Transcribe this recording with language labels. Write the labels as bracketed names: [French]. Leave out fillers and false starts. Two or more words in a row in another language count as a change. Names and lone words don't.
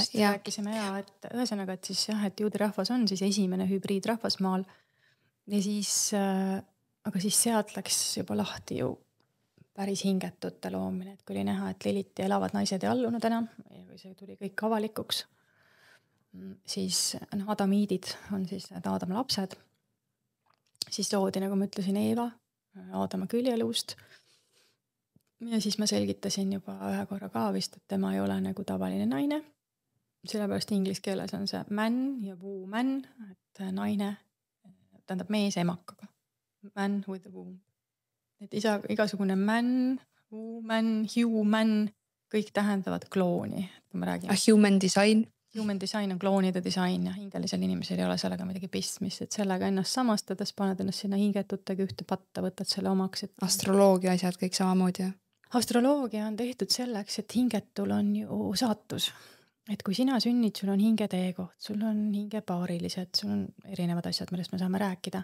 [Estonian] Rääkisime et ühesõnaga, et siis jah, et juudi rahvas on siis esimene hübriidrahvas maal ja siis, aga siis sealt läks juba lahti ju päris hingetute loomine, et kui oli näha, et Liliti elavad naised ei allunud enam ja kui see tuli kõik avalikuks, siis Adamiidid on siis need Aadama lapsed, siis loodi, nagu ma ütlesin, Eeva Aadama küljeluust. Ja siis ma selgitasin juba ühe korra ka vist, et tema ei ole nagu tavaline naine. Sellepärast inglise keeles on see man ja woman, et naine, tähendab mees emakaga. [English] Man with a womb. [Estonian] Et igasugune [English] man, woman, human, [Estonian] kõik tähendavad klooni. Kui ma räägin. Human design. Human design on kloonide disain ja hingelisel inimesel ei ole sellega midagi pistmist, et sellega ennast samastades paned ennast sinna hingetutega ühte patta, võtad selle omaks. Et astroloogia asjad kõik samamoodi. Astroloogia on tehtud selleks, et hingetul on ju saatus. Et kui sina sünnid, sul on hingeteekoht, sul on hingepaarilised, sul on erinevad asjad, millest me saame rääkida.